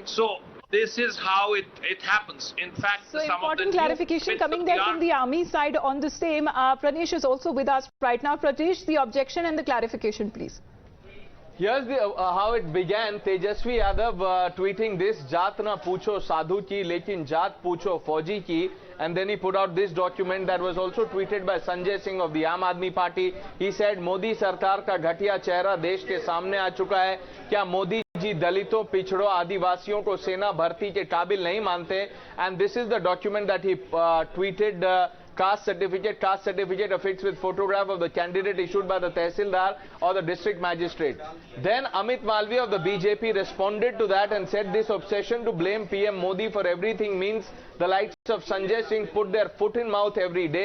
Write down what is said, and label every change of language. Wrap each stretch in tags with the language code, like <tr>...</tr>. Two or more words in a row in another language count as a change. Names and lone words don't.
<en>So this is how it happens. In fact, so some important of the clarification coming there from the army side on the same. Pranesh is also with us right now. Pranesh, the objection and the clarification, please. Here's the how it began. Tejasvi Yadav tweeting this,</en> <hi>"जात न पूछो साधु की, लेकिन जात पूछो फौजी की."</hi> <en>And then he put out this document that was also tweeted by Sanjay Singh of the Aam Aadmi Party. He said,</en> <hi>"मोदी सरकार का घटिया चेहरा देश के सामने आ चुका है. क्या मोदी जी दलितों, पिछड़ों, आदिवासियों को सेना भर्ती के काबिल नहीं मानते?"</hi> <en>And this is the document that he tweeted. Caste certificate affixed with photograph of the candidate issued by the Tehsildar or the district magistrate. Then Amit Malviya of the BJP responded to that and said this obsession to blame PM Modi for everything means the likes of Sanjay Singh put their foot in mouth every day.</en>